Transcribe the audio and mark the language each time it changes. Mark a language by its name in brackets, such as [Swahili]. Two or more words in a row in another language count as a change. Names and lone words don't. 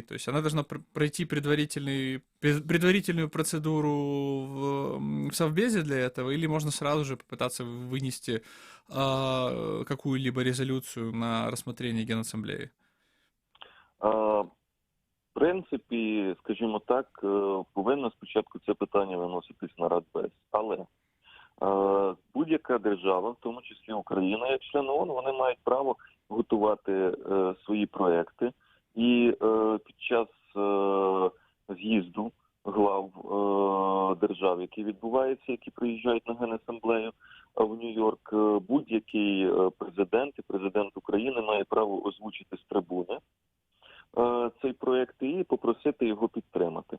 [Russian] То есть она должна пройти предварительную процедуру в Совбезе для этого, или можно сразу же попытаться вынести какую-либо резолюцию на рассмотрение Генассамблеи? [Ukrainian] В принципі, скажімо так, повинно спочатку це питання виноситись на Радбез. Але будь-яка держава, в тому числі Україна, як член ООН, вони мають право готувати свої проекти. І під час з'їзду глав держав, які відбуваються, які приїжджають на Генасамблею в Нью-Йорк, будь-який президент і президент України має право озвучити з трибуни цей проєкт і попросити його підтримати.